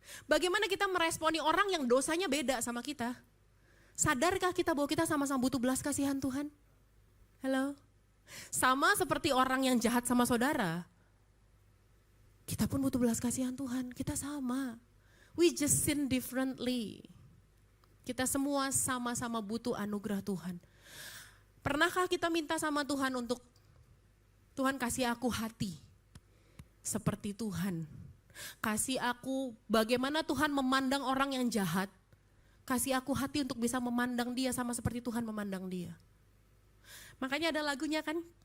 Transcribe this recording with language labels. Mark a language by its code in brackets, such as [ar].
[id] Bagaimana kita meresponi orang yang dosanya beda sama kita? Sadarkah kita bahwa kita sama-sama butuh belas kasihan Tuhan? Halo? Sama seperti orang yang jahat sama saudara, kita pun butuh belas kasihan Tuhan, kita sama. [en] We just sin differently. [id] Kita semua sama-sama butuh anugerah Tuhan. Pernahkah kita minta sama Tuhan untuk Tuhan kasih aku hati seperti Tuhan. Kasih aku bagaimana Tuhan memandang orang yang jahat. Kasih aku hati untuk bisa memandang dia sama seperti Tuhan memandang dia. Makanya ada lagunya kan.